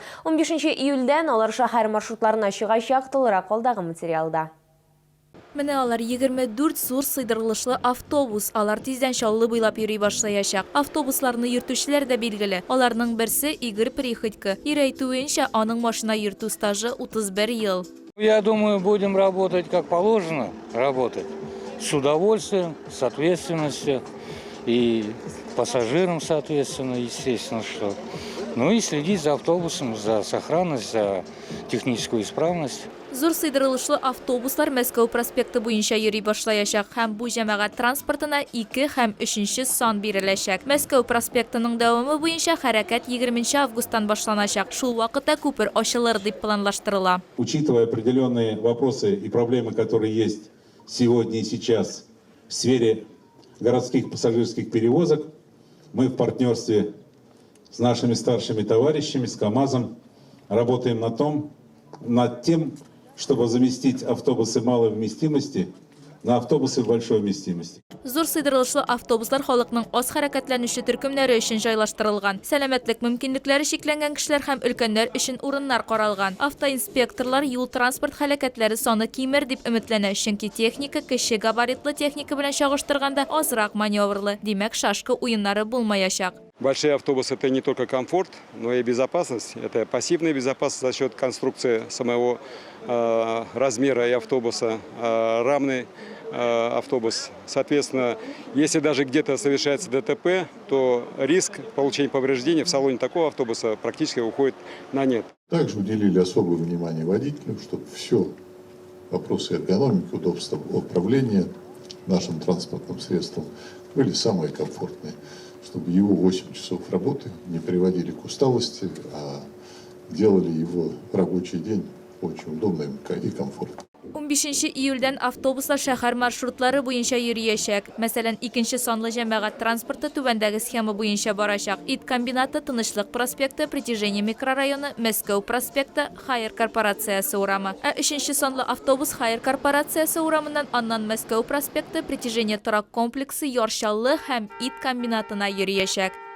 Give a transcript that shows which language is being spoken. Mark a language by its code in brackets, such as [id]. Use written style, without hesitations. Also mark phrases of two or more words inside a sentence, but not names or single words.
[tt] 15 июльдән алар шәһәр маршрутларына чыгачак, тулырак алдагы материалда. Менә алар 24 зур сыйдырылышлы автобус. Алар тиздән Чаллы буйлап йөри башлаячак. Автобусларны йөртүчеләр дә билгеле. Аларның берсе Игорь Приходько. Ир әйтүенчә, аның машина йөртү стажы 31 ел. [ru] Я думаю, будем работать как положено, работать с удовольствием, с ответственностью и пассажирам, соответственно, естественно, что. Ну и следить за автобусом, за сохранность, за техническую исправность. [tt] Зур сыйдырылышлы автобуслар Мәскәү проспекты буенча йөри башлаячак һәм бу җәмәгать транспортына 2 һәм 3 сан биреләчәк. Мәскәү проспектының дәвамы буенча хәрәкәт 20 августтан башланачак. Шул вакытта күпер ачылыр дип планлаштырыла. [ru] Учитывая определенные вопросы и проблемы, которые есть сегодня и сейчас в сфере городских пассажирских перевозок, мы в партнерстве с нашими старшими товарищами, с КАМАЗом, работаем над тем, чтобы заместить автобусы малой вместимости на автобусы большой вместимости. [tt] Зур сыйдырылышлы автобуслар халыкның аз хәрәкәтләнүче төркемнәре өчен җайлаштырылган. Сәламәтлек мөмкинлекләре шикләнгән кешеләр һәм өлкәннәр өчен урыннар каралган. Автоинспекторлар юл транспорт хәрәкәтләре саны кимер дип өметләнә, чөнки техника кече габаритлы техника белән чагыштырганда азрак маневрлы. Димәк, шашка уеннары булмаячак. [ru] Большие автобусы – это не только комфорт, но и безопасность. Это пассивная безопасность за счет конструкции самого размера и автобуса, рамный автобус. Соответственно, если даже где-то совершается ДТП, то риск получения повреждений в салоне такого автобуса практически уходит на нет. Также уделили особое внимание водителю, чтобы все вопросы эргономики, удобства управления нашим транспортным средством были самые комфортные, чтобы его 8 часов работы не приводили к усталости, а делали его рабочий день очень удобным и комфортным. [tt] 15 июльдән автобуслар шәһәр маршрутлары буенча йөриячәк. Мәсәлән, 2 санлы җәмәгать транспорты түбәндәге схема буенча барачак. Ит комбинаты, Тынычлык проспекты, Притяжение микрорайоны, Мәскәү проспекты, Хайыр корпорациясе урамы. 3 санлы автобус Хайыр корпорациясе урамыннан, аннан Мәскәү проспекты, Притяжение торак комплексы, Яршаллы һәм Ит комбинатына йөриячәк.